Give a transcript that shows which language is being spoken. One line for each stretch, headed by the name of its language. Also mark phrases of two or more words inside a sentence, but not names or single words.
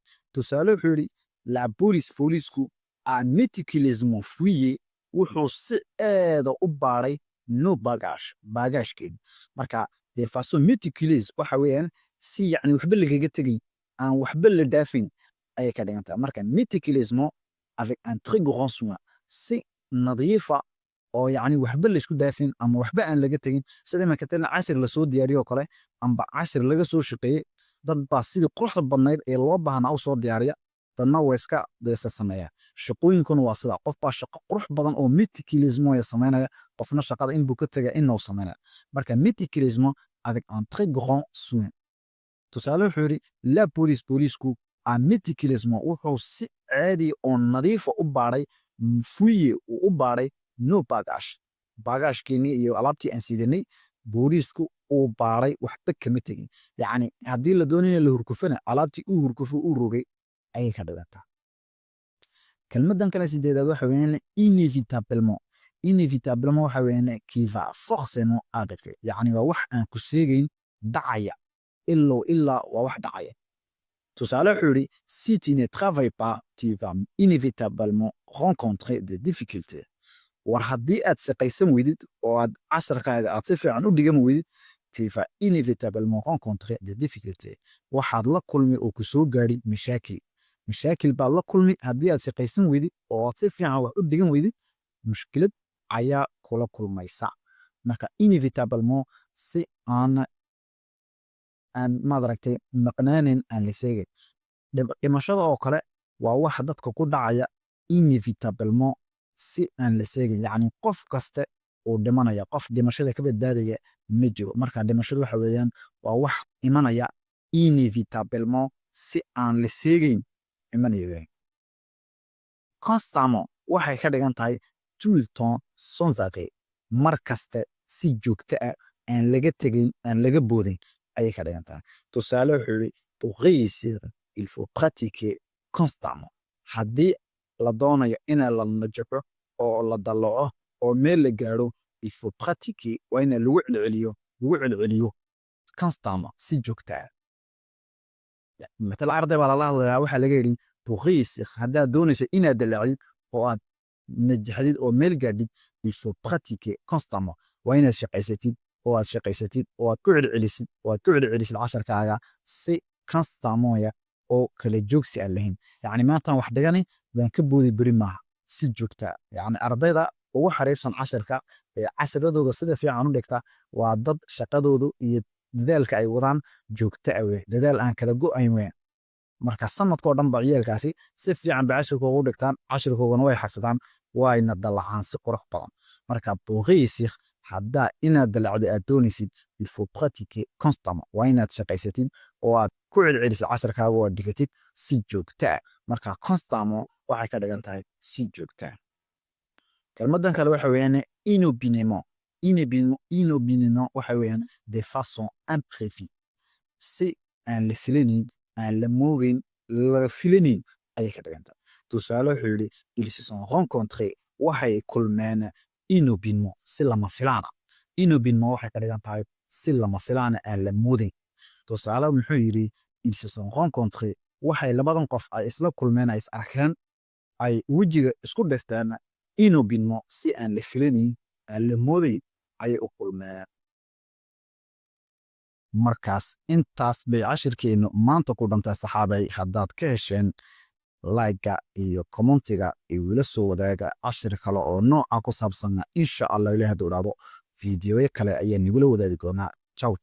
Somali: Tusaale wuxuu yidhi
French: la police
Somali: boolisku
French: a méticuleusement fouillé
Somali: wuxuu si aada u baaray
French: nos bagages
Somali: baagaashkeena. Marka
French: de façon méticuleuse
Somali: waxa weeyaan si yacni waxba lagaga tegayn aan waxba la dhaafayn ayay ka dhigan tahay. Marka
French: méticuleusement avec un très grand soin
Somali: si nadiifa oo yacni waxba la isku dhaafin ama waxba aan laga tegin sida iminka tan casir la soo diyaariyo kale amba casir laga soo shaqeeyay dad baa sidii quruxda badnayd ee loo baahnaa u soo diyaariya dadna way iska deesa sameeyaa shaqooyinkuna waa sida qof baa shaqo qurux badan oo méticuleusement ay sameynaya qofna shaqada in buu ka tagaa inuu sameynaya marka
French: méticuleusement avec un très grand soin
Somali: tusaale wuxuu yidhi
French: la police
Somali: boolisku
French: a méticuleusement
Somali: wuxuu si caadi oo nadiifa u baaray fouillé uu u baaray
French: nos bagages
Somali: baagaashkeenii iyo alaabtii aan siidanay booliisku uu baaray waxba kama tegin yacni haddii la doonayna la hurkufana alaabtii uu hurkufo uu rogay ayay ka dhigantaa kelmadan kale sideedaad waxa weeyaan inévitablement waxa weeyaan
French: qui va forcément arriver
Somali: yacni waa wax aan ku seegayn dhacaya ilaa waa wax dhacaya tusaale wuxuu yidhi
French: si tu ne travailles pas tu vas inévitablement rencontrer des difficultés
Somali: war haddii aad shaqaysan weydid oo aad casharkaaga aad si fiican u dhigan weydid
French: tu vas inévitablement rencontrer des difficultés
Somali: waxaad la kulmi oo ku soo gaadhi mashaakil baad la kulmi haddii aad shaqaysan weydid oo aad si fiican wax u dhigan weydid mushkilad ayaa kula kulmaysa marka inévitablement si aan maadaragtay maqnaanin aan la sheegay dhimashada oo kale waa wax dadka ku dhacaya inévitablement si aan la sheegin yacni qof kaste uu dhimanaya qof dhimashada ka badbaadaya ma jiro marka dhimashadu waxa weeyaan waa wax imanaya inévitablement si aan la sheegayn imanaya constamment waxay ka dhigan tahay
French: tout le temps sans arrêt
Somali: mar kaste si joogto ah aan laga tegayn aan laga boodayn ayay ka dhigan tahay tusaale wuxuu yidhi
French: pour réussir il faut pratiquer constamment
Somali: haddii la doonayo in la najaxo oo la dalaco oo meel la gaaro
French: il faut pratiquer
Somali: waa in lagu celceliyo constamment si joogto ah مثل arday baa lala hadlayaa waxaa laga yidhi
French: pour réussir
Somali: haddaad doonayso inaad dalacdid oo aad najaxdid oo meel gaadhid
French: il faut pratiquer constamment
Somali: waa inaad shaqaysatid oo aad ku celcelisid casharkaaga si constamment oo kala joogsi aan lahayn yacni maantaan wax dhigani baan ka boodi beri maaha si joogta yacni ardayda ugu xariifsan casharka ee casharadooda sida fiican u dhigta waa dad shaqadoodu iyo dadaalka ay wadaan joogta ah dadaal aan kala go'ayn weyn marka sanadkoo dhan ba ciyaalkaasi si fiican ba casharkooga u dhigtaan casharkoogana way xasadaan wayna dalacaan si qurux badan marka
French: pour réussir
Somali: haddaa inaad dalacdo aad doonaysid
French: il faut pratiquer constamment
Somali: waa inaad shaqaysatid oo aad ku celcelisid casharkaaga oo aad dhigatid si joogta ah marka constamment waxay ka dhigan tahay si joogta ah kelmadan kale waxa weeyaan inopinément waxa weeyaan
French: de façon imprévue
Somali: si aan la filanayn aan la moogayn la filanayn ayay ka dhigan tahay tusaale wuxuu yidhi
French: ils se sont rencontrés
Somali: waxay kulmeen inopinement si lama filaana inopinement waxay ka dhigan tahay si lama filaana aan la moodayn tusaale muxuu yidhi
French: ils se sont rencontrés
Somali: waxay labadan qof ay isla kulmeen ay is arkeen ay wejiga isku dhisteen inopinement si aan la filanayn aan la moodayn ayay u kulmeen markaas intaas bay cashirkeennu maanta ku dhantay saxaabay haddaad ka hesheen like-ga iyo commentiga igula soo wadaaga cashir kale oo nooca ku saabsan
Arabic: إن شاء الله
Somali: ilaahay hadduu dhaado fiidiyoyo kale ayaa nigula wadaagi doonaa ciao